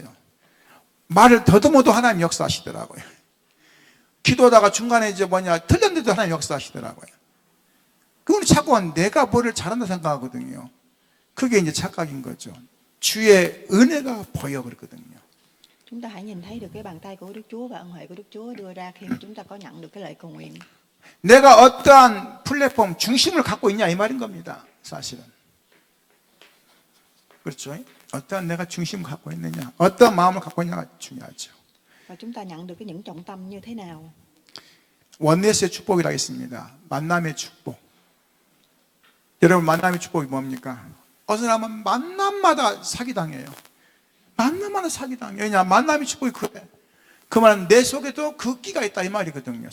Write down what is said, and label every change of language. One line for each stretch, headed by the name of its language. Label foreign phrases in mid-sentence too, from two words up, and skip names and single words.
Korean: 말을 더듬어도 하나님 역사하시더라고요. 기도하다가 중간에 틀렸는데도 하나님 역사하시더라고요. 그건 자꾸 내가 뭐를 잘한다 생각하거든요. 그게 이제 착각인 거죠. 주의 은혜가 보여버렸거든요.
Vietnamese: Chúng ta hãy nhìn thấy được cái bàn tay của Đức Chúa và ân huệ của Đức Chúa đưa ra khi mà chúng ta có nhận được cái lời cầu nguyện.
Korean: 내가 어떠한 플랫폼 중심을 갖고 있냐 이 말인 겁니다. 사실은. 그렇죠? 어떠한 내가 중심을 갖고 있느냐, 어떠한 마음을 갖고 있느냐가 중요하죠.
Vietnamese: Và chúng ta nhận được cái những trọng tâm như thế nào.
Korean: 원네스의 축복이라고 했습니다. 만남의 축복. 여러분, 만남의 축복이 뭡니까? 어느 사람은 만남마다 사기당해요. 만남마다 사기당해요. 왜냐? 만남의 축복이 그래. 그 말은 내 속에도 그 끼가 있다 이 말이거든요.